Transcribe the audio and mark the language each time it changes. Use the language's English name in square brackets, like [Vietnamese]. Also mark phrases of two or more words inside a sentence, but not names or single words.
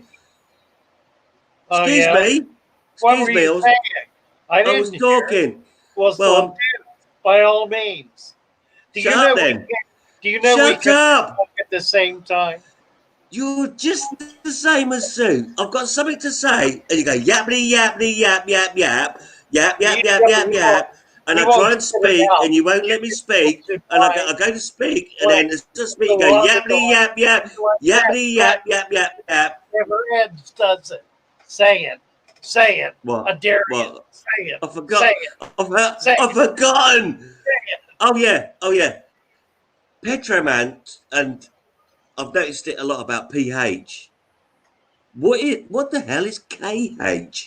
[English] Excuse me. What were you saying? I was talking. Well, by all means. Shut up then. Do you know we Shut could up. talk at the same time? You're just the same as Sue. I've got something to say, and you go yappity yappity yap yap yap yap yap yap yap yap, and I try and speak, and you won't let me speak, and I go to speak, and then it's just me. You go yappity yap yap yappity yap yap yap yap. Never ends, does it? Say it. Say it. What? I dare you. What? Say it. I forgot. Say it. I've forgotten. Oh yeah. Petroman, and I've noticed it a lot about pH. What the hell is KH?